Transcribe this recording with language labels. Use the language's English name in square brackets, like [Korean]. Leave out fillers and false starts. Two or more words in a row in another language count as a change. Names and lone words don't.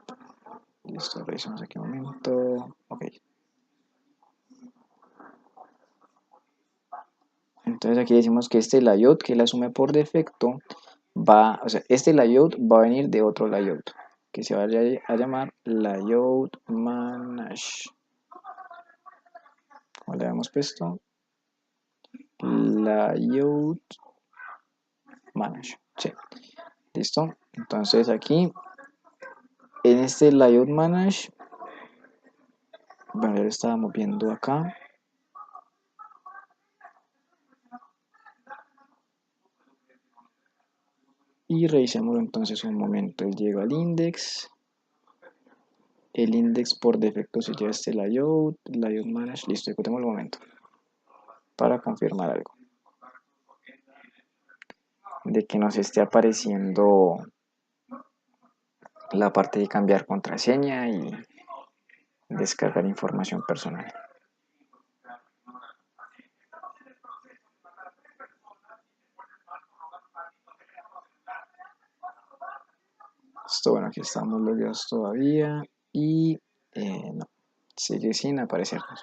[Spanish] Listo, revisamos aquí un momento. Ok. Entonces aquí decimos que este layout que él asume por defecto va, o sea, este layout va a venir de otro layout que se va a llamar layout manage. Como le habíamos puesto, layout manage. Sí, listo. Entonces aquí en este layout manage, bueno, ya lo estábamos viendo acá. Y revisémoslo entonces un momento. Él llega al index. El index por defecto se lleva este layout manage. Listo, ejecutemos el momento para confirmar algo. De que nos esté apareciendo la parte de cambiar contraseña y descargar información personal. Esto, bueno, aquí estamos logueados todavía y no, sigue sin aparecernos.